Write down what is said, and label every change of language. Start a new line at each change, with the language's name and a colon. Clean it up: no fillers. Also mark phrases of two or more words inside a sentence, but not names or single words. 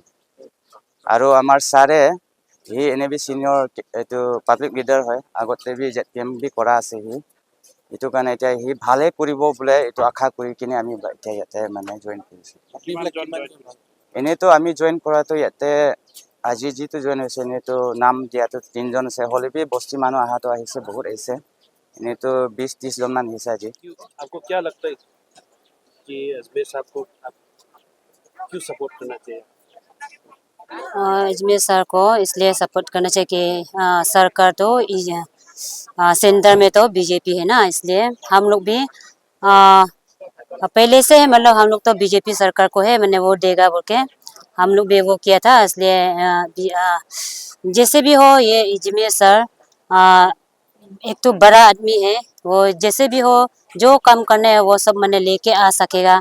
Assamese: আৰু আমাৰ ছাৰে এনে বি ছিনিয়ৰ এইটো
English: public leader
Assamese: হয়, আগতে বি JPM বি কৰা আছে এইটো কাৰণে এতিয়া ভালে কৰিব বোলে, এইটো আশা কৰি কিনে আমি এতিয়া ইয়াতে মানে জইন কৰিছোঁ। এনেতো আমি জইন কৰাটো ইয়াতে আজি যিটো জইন হৈছে, এনেতো নাম দিয়াটো 3জন আছে, হ'লে বি বস্তি মানুহ অহাটো আহিছে, বহুত আহিছে। এনেতো 20-30 জন মান আহিছে আজি।
Hindi: आपको क्या लगता है कि एसबीएस आपको क्यों सपोर्ट करना चाहिए? अजमेर सर को इसलिए सपोर्ट करना चाहिए कि सरकार तो सेंटर में तो बीजेपी है ना, इसलिए हम लोग भी पहले से मतलब हम लोग तो बीजेपी सरकार को है मैंने वोट देगा बोल के हम लोग भी वो किया था, इसलिए जैसे भी हो ये अजमेर सर एक तो बड़ा आदमी है, वो जैसे भी हो जो काम करने है वो सब मैंने लेके आ सकेगा।